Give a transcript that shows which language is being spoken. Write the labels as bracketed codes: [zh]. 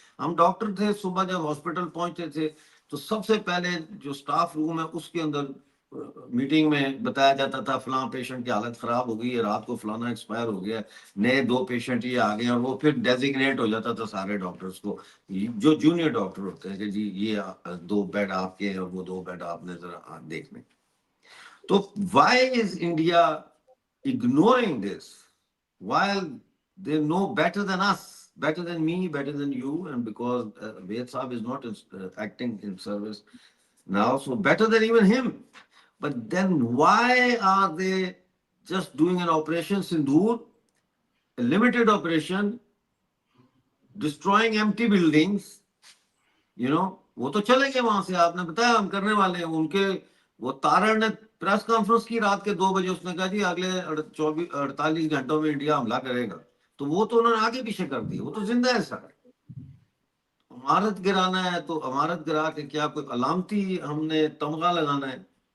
[hi] हम डॉक्टर थे, सुबह जब हॉस्पिटल पहुंचते थे तो सबसे पहले जो स्टाफ रूम है उसके अंदर मीटिंग में बताया जाता था फलां पेशेंट की हालत खराब हो गई है, रात को फलाना एक्सपायर हो गया, नए 2 पेशेंट ये आ गए, और वो फिर डेजिग्नेट हो जाता था सारे डॉक्टर्स को, जो जूनियर डॉक्टर होते हैं कि जी ये 2 बेड आपके हैं और वो 2 बेड आपने जरा देख लें। [en] तो why is India ignoring this while they know better than us, better than me, better than you, and because Ved Saab is not acting in service now, so better than even him. But then why are they just doing an operation Sindoor, a limited operation, destroying empty buildings? [hi] वो तो चले गए वहां से, आपने बताया हम करने वाले हैं उनके। वो तारण ने प्रेस कॉन्फ्रेंस की रात के 2 बजे, उसने कहा जी अगले 48 घंटों में इंडिया हमला करेगा। तो वो तो उन्होंने आगे पीछे कर दिया, वो तो जिंदा है सर। इमारत गिराना है तो इमारत गिरा के क्या कोई अलामती हमने तमगा लगाना है?